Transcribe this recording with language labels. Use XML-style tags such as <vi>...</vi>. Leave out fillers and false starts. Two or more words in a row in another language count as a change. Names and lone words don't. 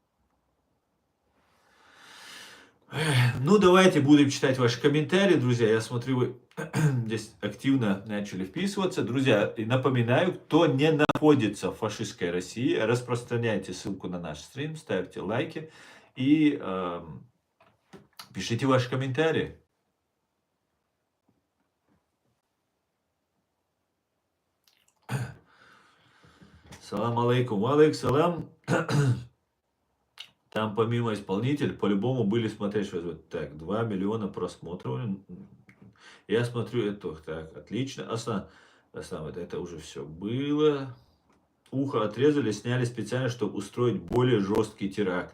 <ru>Ну, давайте будем читать ваши комментарии, друзья. Я смотрю, вы здесь активно начали вписываться. Друзья, и напоминаю, кто не находится в фашистской России, распространяйте ссылку на наш стрим, ставьте лайки и пишите ваши комментарии.</ru> <ar>سلام عليكم، عليك سلام.</ar> <ru>Там помимо исполнителя, по-любому были смотрящие. Так, 2 миллиона просмотров. Я смотрю, это так, отлично. Это уже все было. Ухо отрезали, сняли специально, чтобы устроить более жесткий теракт.</ru>